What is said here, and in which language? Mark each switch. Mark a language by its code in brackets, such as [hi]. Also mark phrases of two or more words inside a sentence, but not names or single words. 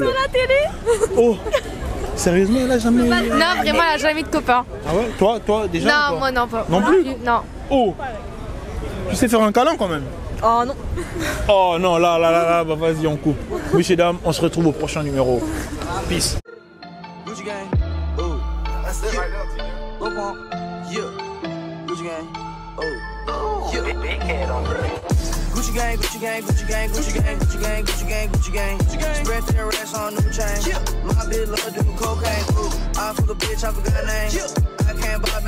[fr] La télé. Oh! Sérieusement elle a jamais. Non, vraiment, elle a jamais de copain. Ah ouais? Toi déjà? ou Non, pas? moi non pas. Non plus? Non. Oh! Tu sais faire un câlin quand même? Oh non. Oh non, là, bah vas-y, on coupe. Messieurs, dames, on se retrouve au prochain numéro. Peace. [en] Gucci gang, oh, that's it right there, Lil Pump, yeah. Gucci gang, oh, yeah. Big head on Gucci gang, Gucci gang, Gucci gang, Gucci gang, Gucci gang, Gucci gang, Gucci gang, Gucci gang. Spread their racks on new chain. My bitch love doing cocaine. I fuck a bitch, I forgot her name. I can't buy me.